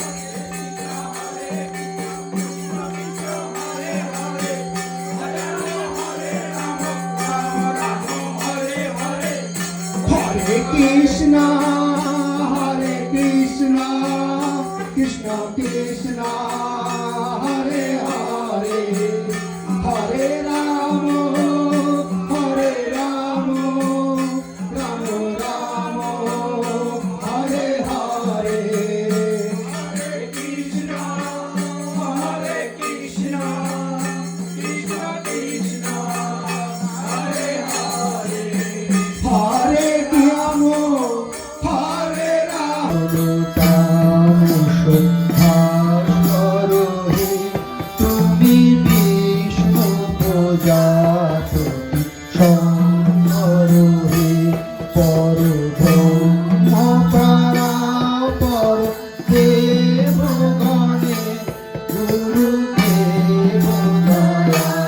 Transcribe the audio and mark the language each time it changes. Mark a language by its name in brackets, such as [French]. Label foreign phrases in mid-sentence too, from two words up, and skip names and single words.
[Sanskrit] हरे कृष्ण, कृष्ण कृष्ण, हरे हरे, हरे राम, राम राम, हरे हरे. हरे कृष्ण, कृष्ण कृष्ण, हरे हरे. हरे राम, हरे राम. [Bangla] তুমি বিষ্ণু প্রজাপতি শঙ্কর হে পর ব্রহ্ম পরাপর দেব গণে গুরু দেব দয়া